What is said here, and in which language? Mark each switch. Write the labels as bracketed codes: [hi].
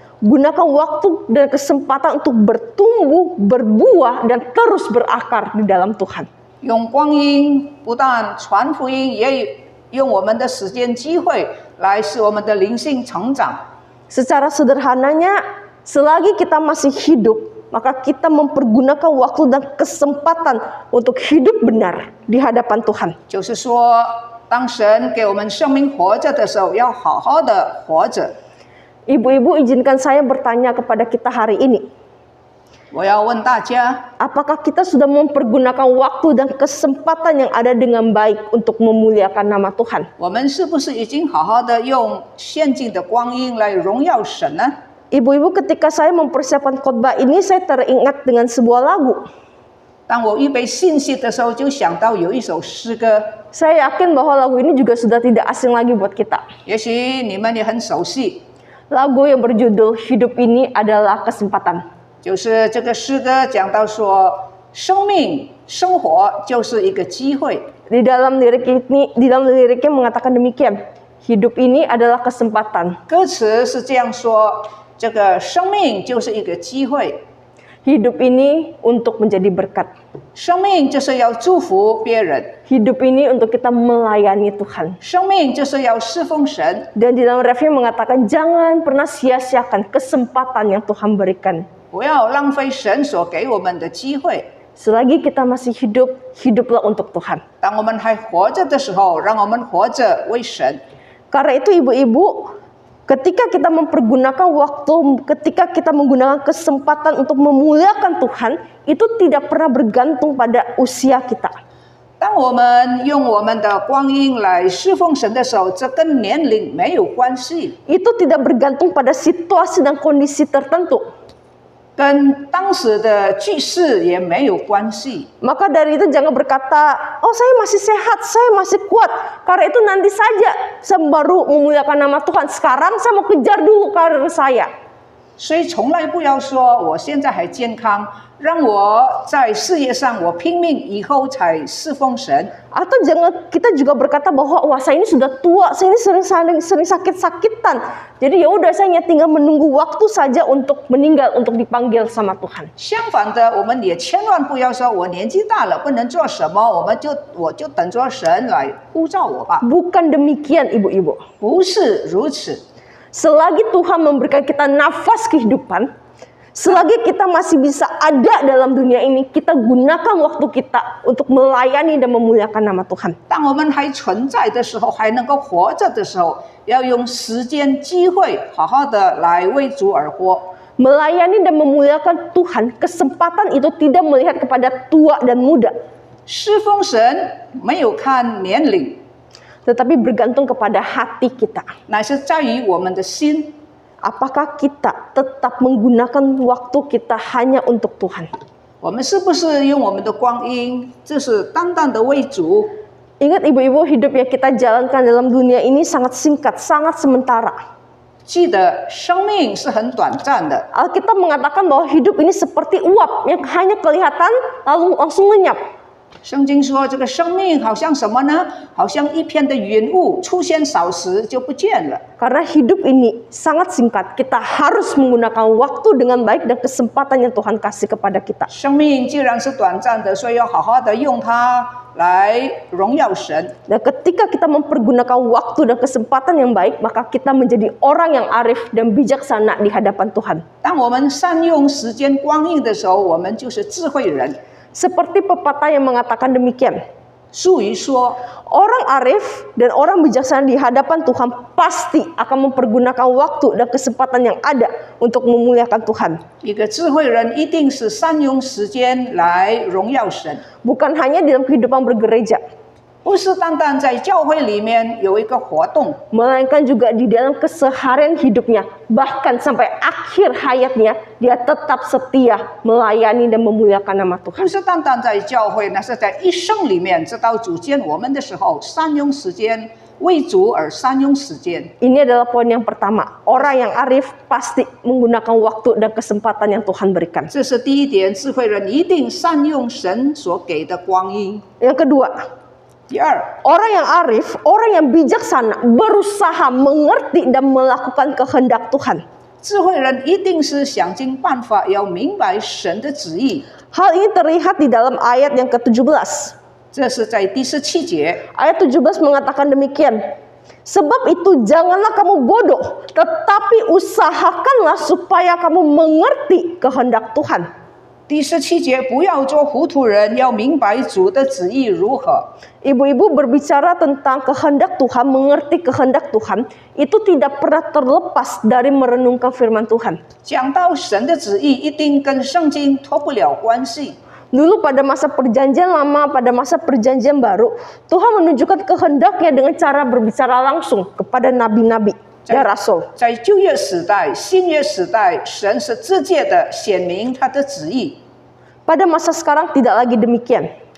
[id] Gunakan waktu dan kesempatan untuk bertumbuh, berbuah, dan terus berakar di dalam Tuhan. [zh] 用光阴不但传福音，也用我们的时间机会来使我们的灵性成长。 [id] Secara sederhananya, selagi kita masih hidup, maka kita mempergunakan waktu dan kesempatan untuk hidup benar di hadapan Tuhan. [zh] 就是说，当神给我们生命活着的时候，要好好的活着。 [id] Ibu-ibu, izinkan saya bertanya kepada kita hari ini. [zh] 我要问大家， [id] Apakah kita sudah mempergunakan waktu dan kesempatan yang ada dengan baik untuk memuliakan nama Tuhan? [zh] 我们是不是已经好好的用现今的光阴来荣耀神呢？ [id] Ibu-ibu, ketika saya mempersiapkan khotbah ini, saya teringat dengan sebuah lagu. [zh] 当我预备信息的时候，就想到有一首诗歌， [id] Saya yakin bahwa lagu ini juga sudah tidak asing lagi buat kita. [zh] 也许你们也很熟悉， [id] Lagu yang berjudul Hidup Ini Adalah Kesempatan. [zh] 就是这个诗歌讲到说，生命生活就是一个机会。 [id] Di dalam liriknya mengatakan demikian. Hidup ini adalah kesempatan. [zh] 歌词是这样说，这个生命就是一个机会， [id] Hidup ini untuk menjadi berkat. [zh] 生命就是要祝福别人， [id] Hidup ini untuk kita melayani Tuhan. [zh] 生命就是要侍奉神。 [id] Dan di dalam refnya mengatakan jangan pernah sia-siakan kesempatan yang Tuhan berikan. [zh] 不要浪费神所给我们的机会。 [id] Selagi kita masih hidup, hiduplah untuk Tuhan. [zh] 当我们还活着的时候，让我们活着为神。 [id] Karena itu ibu-ibu, ketika kita mempergunakan waktu, ketika kita menggunakan kesempatan untuk memuliakan Tuhan, itu tidak pernah bergantung pada usia kita. [zh] 当我们用我们的光阴来侍奉神的时候，这跟年龄没有关系， [id] Itu tidak bergantung pada situasi dan kondisi tertentu. [zh] 跟当时的局势也没有关系。 [id] Maka dari itu jangan berkata, oh saya masih sehat, saya masih kuat. Karena itu nanti saja saya baru memuliakan nama Tuhan. Sekarang saya mau kejar dulu karir saya. [zh] 所以从来不要说我现在还健康，让我在事业上我拼命，以后才侍奉神。 [id] Atau jangan kita juga berkata bahwa wah saya ini sudah tua, saya ini sering sakit-sakitan. Jadi ya udah saya tinggal menunggu waktu saja untuk meninggal, untuk dipanggil sama Tuhan. [zh] 相反的，我们也千万不要说我年纪大了不能做什么，我就等着神来呼召我吧。 [id] Bukan demikian ibu-ibu. [zh] 不是如此。 [id] Selagi Tuhan memberikan kita nafas kehidupan, selagi kita masih bisa ada dalam dunia ini, kita gunakan waktu kita untuk melayani dan memuliakan nama Tuhan. [zh] 当我们还存在的时候，还能够活着的时候，要用时间、机会，好好的来为主而活。 [id] Melayani dan memuliakan Tuhan, kesempatan itu tidak melihat kepada tua dan muda, [zh] 侍奉神没有看年龄， [id] tetapi bergantung kepada hati kita. [zh] 乃是在于我们的心。 [id] Apakah kita tetap menggunakan waktu kita hanya untuk Tuhan? [zh] 我们是不是用我们的光阴，就是单单的为主？ [id] Ingat ibu-ibu, hidup yang kita jalankan dalam dunia ini sangat singkat, sangat sementara. [zh] 记得生命是很短暂的。 [id] Alkitab mengatakan bahwa hidup ini seperti uap yang hanya kelihatan lalu langsung lenyap. [zh] 圣经说，这个生命好像什么呢？好像一片的云雾，出现少时就不见了。 [id] Karena hidup ini sangat singkat, kita harus menggunakan waktu dengan baik dan kesempatan yang Tuhan kasih kepada kita. [zh] 生命既然是短暂的，所以要好好的用它来荣耀神。 [id] Dan ketika kita mempergunakan waktu dan kesempatan yang baik, maka kita menjadi orang yang arif dan bijaksana di hadapan Tuhan. [zh] 当我们善用时间光阴的时候，我们就是智慧人。 [id] Seperti pepatah yang mengatakan demikian. [zh] 俗语说， [id] Orang arif dan orang bijaksana di hadapan Tuhan pasti akan mempergunakan waktu dan kesempatan yang ada untuk memuliakan Tuhan. [zh] 一个智慧人一定是善用时间来荣耀神， [id] Bukan hanya dalam kehidupan bergereja, [zh] 不是单单在教会里面有一个活动， [id] melainkan juga di dalam keseharian hidupnya, bahkan sampai akhir hayatnya dia tetap setia melayani dan memuliakan nama [zh] 不 [id] Tuhan. [zh] 是单单在教会，那是在一生里面，直到主见我们的时候，善用时间为主而善用时间。 [id] Ini adalah poin yang pertama. Orang yang arif pasti menggunakan waktu dan kesempatan yang Tuhan berikan. [zh] 这是第一点，智慧人一定善用神所给的光阴。 [id] Yang kedua, [zh] 第二， [id] orang yang arif, orang yang bijaksana berusaha mengerti dan melakukan kehendak Tuhan. [zh] 智慧人一定是想尽办法要明白神的旨意。 [id] Hal ini terlihat di dalam ayat yang ke-17. [zh] 这是在第17节。 [id] Ayat 17 mengatakan demikian. Sebab itu janganlah kamu bodoh, tetapi usahakanlah supaya kamu mengerti kehendak Tuhan. [zh] 第17节，不要做糊涂人，要明白主的旨意如何。 [id] Ibu-ibu berbicara tentang kehendak Tuhan, mengerti kehendak Tuhan, itu tidak pernah terlepas dari merenungkan firman Tuhan. [zh] 讲到神的旨意，一定跟圣经脱不了关系。 [id] Dulu pada masa perjanjian lama, pada masa perjanjian baru, Tuhan menunjukkan kehendaknya dengan cara berbicara langsung kepada nabi-nabi dan rasul. [zh] 在旧约时代、新约时代，神是直接的显明他的旨意。 [id] Pada masa sekarang tidak lagi demikian.